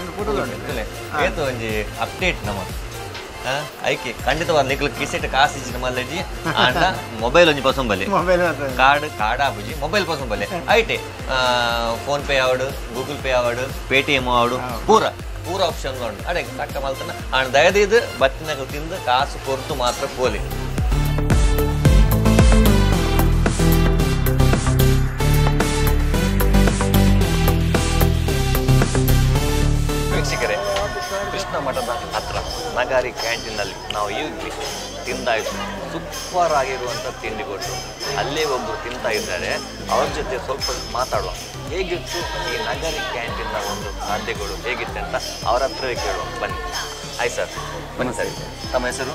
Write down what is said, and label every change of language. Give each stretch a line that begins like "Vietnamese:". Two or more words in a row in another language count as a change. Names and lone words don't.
Tulu: ಏತು ಒಂಜಿ ಅಪ್ಡೇಟ್ ನಮ್ಮ ಐಕೆ ಖಂಡಿತವಾದ ನಿಕ್ಲು ಕಿಸೆಟ್ ಕಾಸು ಇಚ್ಚಿನ ಮಲ್ಲಜಿ ಆಂಡ ಮೊಬೈಲ್ ಒಂಜಿ ಪಸಂಬಲೆ ಕಾರ್ಡ್ ಆಪುಜಿ ಮೊಬೈಲ್ ಪಸಂಬಲೆ ಐಟೆ ಫೋನ್ ಪೇ ಆವಡು ಗೂಗಲ್ ಪೇ ಆವಡು ಪೇಟಿಎಂ ಆವಡು ಪೂರ ಆಪ್ಷನ್ ಉಂಟು ಅಡೆ ಕಟ್ಟ ಮಲ್ತನ ಆಂಡ ದಯದಿದ್ದು ಬತ್ತಿನಾಗ ತಿಂದು ಕಾಸು ಕೊರ್ತು ಮಾತ್ರ ಪೋಲಿ
Kannada: ವೀಕ್ಷಕರೇ ಕೃಷ್ಣ ಮಠದ ಹತ್ರ ನಗಾರಿ ಕ್ಯಾಂಟೀನಲ್ಲಿ ನಾವು ಈಗಲೇ ತಿಂದಾಯಿತು ಸೂಪರ್ ಆಗಿರುವಂಥ ತಿಂಡಿ ಕೊಟ್ಟು ಅಲ್ಲೇ ಒಬ್ಬರು ತಿಂತಾ ಇದ್ದಾರೆ ಅವ್ರ ಜೊತೆ ಸ್ವಲ್ಪ ಮಾತಾಡುವ ಹೇಗಿತ್ತು ಈ ನಗಾರಿ ಕ್ಯಾಂಟೀನ್ನ ಒಂದು ಖಾದ್ಯಗಳು ಹೇಗಿತ್ತು ಅಂತ ಅವ್ರ ಹತ್ರವೇ ಕೇಳುವ ಬನ್ನಿ ಆಯ್ತು ಸರ್ ಬನ್ನಿ ಸರ್ ತಮ್ಮ ಹೆಸರು